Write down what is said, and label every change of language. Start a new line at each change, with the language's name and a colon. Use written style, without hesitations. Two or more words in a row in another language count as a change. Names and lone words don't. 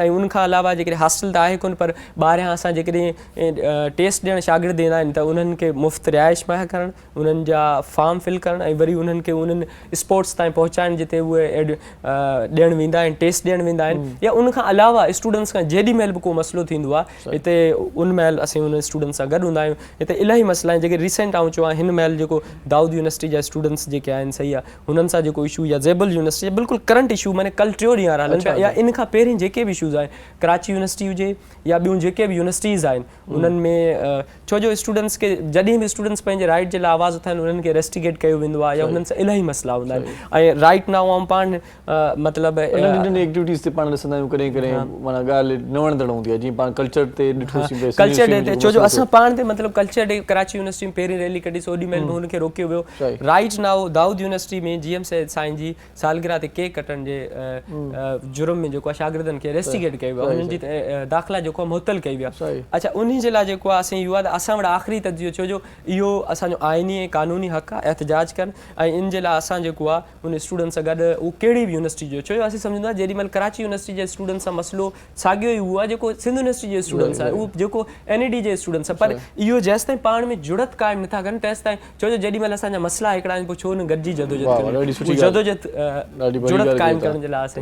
Sindhi: ऐं उनखां अलावा जेकॾहिं हॉस्टल त आहे कोन, पर ॿाहिरियां असां जेकॾहिं टेस्ट ॾियणु शागिर्द ईंदा आहिनि त उन्हनि खे मुफ़्त रिहाइश मुहैया करणु, उन्हनि जा
English: form fill
Sindhi: करणु ऐं वरी उन्हनि खे उन्हनि स्पोर्ट्स ताईं पहुचाइणु जिते उहे ॾियणु वेंदा आहिनि, टेस्ट ॾियणु वेंदा आहिनि। या उनखां अलावा स्टूडेंट्स खां जेॾी महिल बि को मसइलो थींदो आहे हिते उन महिल असीं उन स्टूडेंट सां गॾु हूंदा आहियूं। हिते इलाही मसइला आहिनि जेके रिसेंट आऊं चवां, हिन महिल जेको दाऊद यूनिवर्सिटी जा स्टूडेंट्स जेके आहिनि सही आहे हुननि सां जेको इशू, या ज़ेबल यूनिवर्सिटी बिल्कुलु
English: current issue,
Sindhi: माने कल 3 ॾींहं हलनि पिया, या इन खां पहिरीं जेके बि इशूज़ आहिनि, कराची यूनिवर्सिटी हुजे या ॿियूं जेके बि यूनिवर्सिटीज़ आहिनि उन्हनि में, छो जो स्टूडेंट्स खे जॾहिं बि स्टूडेंट्स पंहिंजे राइट जे लाइ आवाज़ उथाइनि उन्हनि खे रेस्टिगेट कयो वेंदो आहे, या उन्हनि सां इलाही मसइला हूंदा आहिनि। ऐं
English: right now
Sindhi: आऊं पाण मतिलबु एक्टिविटीज़ ते पाण ॾिसंदा आहियूं कॾहिं कॾहिं माना ॻाल्हि न वणंदड़ हूंदी आहे, जीअं पाण कल्चर ते ॾिठोसीं,
English: culture day
Sindhi: ते, छो जो असां पाण ते मतिलबु
English: culture day
Sindhi: कराची यूनिवर्सिटी में पहिरीं रैली कढी, ओॾी महिल बि हुनखे रोकियो वियो।
English: right now
Sindhi: दाऊद यूनिवर्सिटी में GM साईं जी सालगिरह ते केक कटण जे जुर्म में जेको आहे शागिर्दनि खे रेस्टिगेट कयो वियो, हुननि जी दाख़िला जेको आहे मुअत्तल कई विया। अच्छा, उन जे लाइ जेको आहे असां इहो आहे त असां वटि आख़िरी तजियो, छो जो इहो असांजो आइनी ऐं क़ानूनी हक़ आहे एहतजाज कनि, ऐं इन जे लाइ असां जेको आहे उन स्टूडेंट सां गॾु उहो कहिड़ी बि यूनिवर्सिटी जो, छो जो असीं सम्झंदा जेॾी महिल कराची यूनिवर्सिटी जे स्टूडेंट सां मसइलो साॻियो ई उहो आहे जेको सिंध यूनिवर्सिटी जे स्टूडेंट स्टूडेंट्स आहे उहो जेको NED जे स्टूडेंट्स आहे पर इहो जेसिताईं पाण में जुड़त क़ाइमु नथा कनि तेसिताईं छो जो जेॾी महिल असांजा मसइला हिकिड़ा आहिनि पोइ छो न गॾिजी जदोजहद जुड़त क़ाइमु करण जे लाइ असां